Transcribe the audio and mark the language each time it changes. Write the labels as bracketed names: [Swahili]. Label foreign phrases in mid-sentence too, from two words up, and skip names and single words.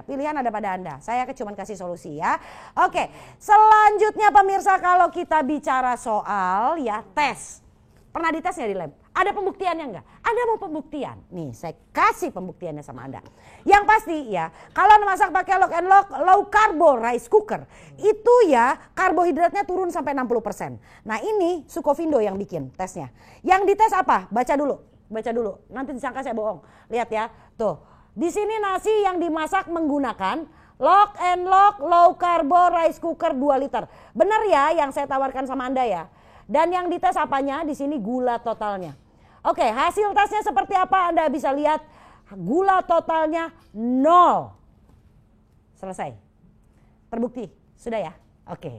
[Indonesian] Pilihan ada pada Anda. Saya cuma kasih solusi ya. Oke, selanjutnya pemirsa kalau kita bicara soal ya tes. Pernah dites nggak di lab? Ada pembuktiannya nggak? Anda mau pembuktian? Nih saya kasih pembuktiannya sama Anda. Yang pasti ya, kalau masak pakai lock and lock low carbo rice cooker, itu ya karbohidratnya turun sampai 60%. Nah ini Sukovindo yang bikin tesnya. Yang dites apa? Baca dulu. Nanti disangka saya bohong. Lihat ya, tuh. Di sini nasi yang dimasak menggunakan lock and lock low carbo rice cooker 2 liter. Benar ya yang saya tawarkan sama Anda ya. Dan yang dites apanya? Di sini gula totalnya. Oke, hasil tesnya seperti apa? Anda bisa lihat gula totalnya 0. Selesai. Terbukti. Sudah ya? Oke.